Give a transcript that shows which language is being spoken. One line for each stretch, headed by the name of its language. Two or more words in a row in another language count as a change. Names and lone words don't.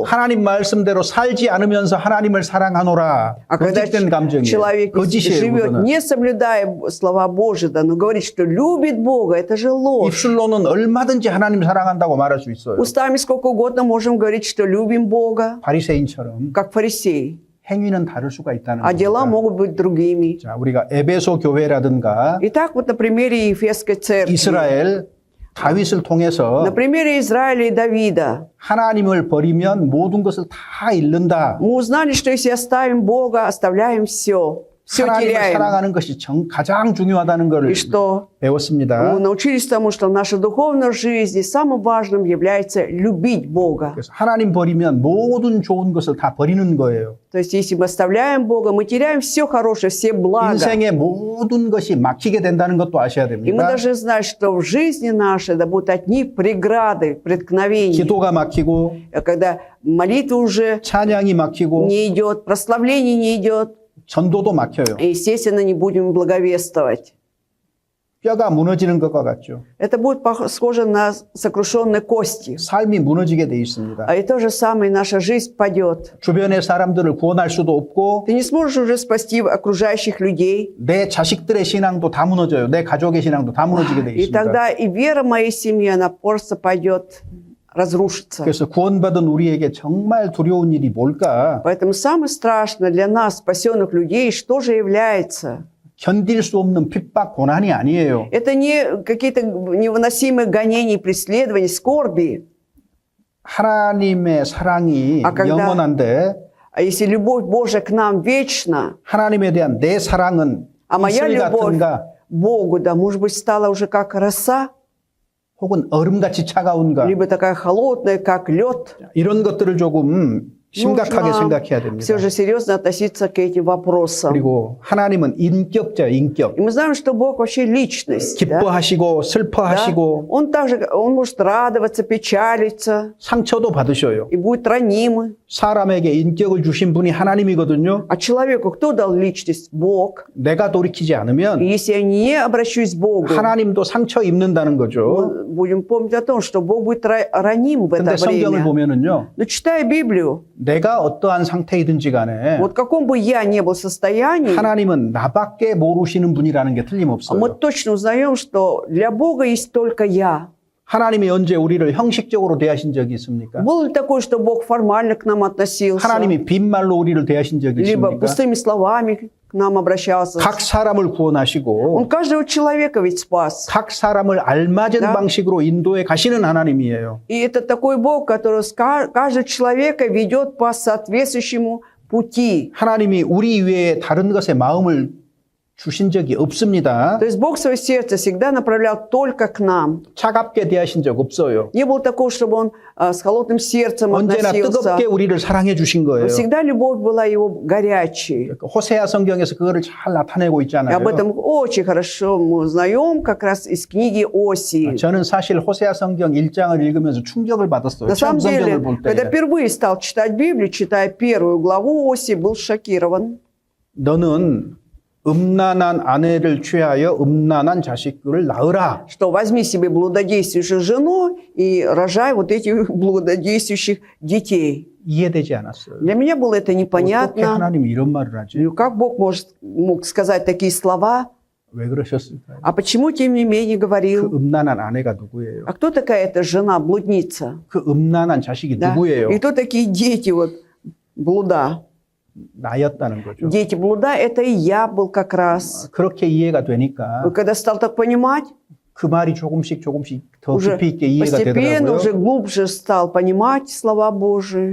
Korean: 하나님 말씀대로 살지 않으면서 하나님을 사랑하노라.
Russian: А когда
Korean: 거짓된 감정이에요.
Russian: человек
Korean: 거짓이에요.
Russian: живет,
Korean: 그거는.
Russian: не соблюдая слова Божьи, да, но говорит, что любит Бога, это же ложь.
Korean: 입술로는 얼마든지 하나님 사랑한다고 말할 수 있어요.
Russian: Устами сколько угодно можем говорить, что любим Бога,
Korean: 바리새인처럼
Russian: как фарисеи.
Korean: 행위는 다를 수가 있다는
Russian: А дела
Korean: 겁니다.
Russian: могут быть другими.
Korean: 자, 우리가 에베소 교회라든가
Russian: Итак, вот на примере Ефесской церкви,
Korean: 이스라엘 다윗을 통해서
Russian: на примере Израиля и Давида,
Korean: 하나님을 버리면 모든 것을 다 잃는다.
Russian: мы узнали, что если оставим Бога, оставляем все
Korean: 하나님을
Russian: теряем.
Korean: 사랑하는 것이 가장 중요하다는 것을
Russian: И что
Korean: 배웠습니다.
Russian: мы научились тому, что в нашей духовной жизни самым важным является любить Бога.
Korean: 그래서 하나님 버리면 모든 좋은 것을 다 버리는 거예요.
Russian: То есть, если мы оставляем Бога, мы теряем все хорошее, все блага.
Korean: 인생의 모든 것이 막히게 된다는 것도 아셔야
Russian: И мы
Korean: 됩니다.
Russian: должны знать, что в жизни нашей да, будут одни преграды, преткновения.
Korean: 기도가 막히고
Russian: Когда молитва уже
Korean: 찬양이 막히고
Russian: не идет, прославление не идет,
Korean: 전도도 막혀요.
Russian: и, естественно, не будем благовествовать.
Korean: 뼈가 무너지는 것과 같죠.
Russian: Это будет схоже на сокрушенные кости.
Korean: 삶이 무너지게 돼 있습니다.
Russian: И то же самое наша жизнь падет.
Korean: 주변의 사람들을 구원할 수도 없고
Russian: Ты не сможешь уже спасти окружающих людей.
Korean: 내 자식들의 신앙도 다 무너져요. 내 가족의 신앙도 다 무너지게 돼
Russian: И
Korean: 있습니다.
Russian: тогда и вера моей семьи, она просто пойдет, разрушится.
Korean: 그래서 구원받은 우리에게 정말 두려운 일이 뭘까?
Russian: Поэтому самое страшное для нас, спасенных людей, что же является?
Korean: 견딜 수 없는 핍박, 고난이 아니에요.
Russian: Это не какие-то невыносимые гонения, преследования, скорби.
Korean: 하나님의 사랑이 아,
Russian: когда-
Korean: 영원한데
Russian: А если любовь Божия к нам вечна,
Korean: 하나님에 대한 내 사랑은
Russian: а моя
Korean: 이슬
Russian: любовь
Korean: 같은가
Russian: к Богу, да, может быть, стала уже как роса,
Korean: 혹은 얼음같이 차가운가
Russian: либо такая холодная, как лед.
Korean: 이런 것들을 조금 심각하게 생각해야 됩니다.
Russian: все же серьезно относиться к этим вопросам.
Korean: 그리고 하나님은 인격자예요, 인격.
Russian: И мы знаем, что Бог вообще личность. да?
Korean: 기뻐하시고
Russian: Да?
Korean: 슬퍼하시고
Russian: Он также, он может радоваться, печалиться
Korean: 상처도 받으셔요.
Russian: и будет ранимый.
Korean: 사람에게 인격을 주신 분이 하나님이거든요.
Russian: А человеку кто дал личность? Бог.
Korean: 내가 돌이키지
Russian: И
Korean: 않으면
Russian: если я не обращусь к Богу,
Korean: 하나님도 상처 입는다는 거죠.
Russian: мы будем помнить о том, что Бог будет раним в
Korean: 근데
Russian: это
Korean: 성경을
Russian: время.
Korean: 보면은요.
Russian: Но читая Библию,
Korean: 내가 어떠한 상태이든지 간에
Russian: вот в каком бы я ни был состоянии,
Korean: 하나님은 나밖에 모르시는 분이라는 게
Russian: мы
Korean: 틀림없어요.
Russian: точно узнаем, что для Бога есть только я.
Korean: 하나님이 언제 우리를 형식적으로 대하신 적이 있습니까?
Russian: Было ли такое, что Бог формально к нам относился?
Korean: 하나님이 빈말로 우리를 대하신 적이
Russian: Либо
Korean: 있습니까?
Russian: пустыми словами к нам обращался.
Korean: 각 사람을 구원하시고
Russian: Он каждого человека ведь спас.
Korean: 각 사람을 알맞은
Russian: Да.
Korean: 방식으로 인도해 가시는 하나님이에요.
Russian: И это такой Бог, который каждого человека ведет по соответствующему пути.
Korean: 하나님이 우리 외에 다른 것에 마음을 주신 적이 없습니다.
Russian: То есть Бог свое сердце всегда направлял только к нам.
Korean: 차갑게 대하신 적 없어요.
Russian: Не было такого, чтобы Он с холодным сердцем
Korean: 언제나
Russian: относился.
Korean: 뜨겁게 우리를 사랑해 주신 거예요.
Russian: Всегда любовь была Его горячей.
Korean: 호세아 성경에서 그거를 잘 나타내고
Russian: И
Korean: 있잖아요.
Russian: об этом очень хорошо мы узнаем как раз из книги Осии.
Korean: 저는 사실 호세아 성경 1장을 읽으면서 충격을 받았어요.
Russian: На
Korean: 처음
Russian: самом деле,
Korean: 성경을 볼
Russian: когда
Korean: 때.
Russian: впервые стал читать Библию, читая первую главу Осии, был шокирован.
Korean: 너는 음란한 아내를 취하여 음란한 자식들을 낳으라.
Russian: Что возьми себе блудодействующую жену и рожай вот этих блудодействующих детей.
Korean: 이해되지 않았어요.
Russian: Для меня было это
Korean: 어떻게
Russian: непонятно.
Korean: 하나님이 이런 말을 하지?
Russian: Ну, как Бог мог сказать такие слова?
Korean: 왜 그러셨을까요?
Russian: А почему, тем не менее,
Korean: 그
Russian: говорил?
Korean: 음란한 아내가 누구예요?
Russian: А кто такая эта жена, блудница?
Korean: 그 음란한 자식이
Russian: Да?
Korean: 누구예요?
Russian: И кто такие дети вот блуда?
Korean: 나였다는 거죠.
Russian: Дети блуда – это и я был как раз.
Korean: 그렇게 이해가 되니까
Russian: И когда стал так понимать,
Korean: 그 말이 조금씩 더
Russian: уже
Korean: 깊이 있게 이해가
Russian: постепенно, уже
Korean: 되더라고요.
Russian: глубже стал понимать слова Божии.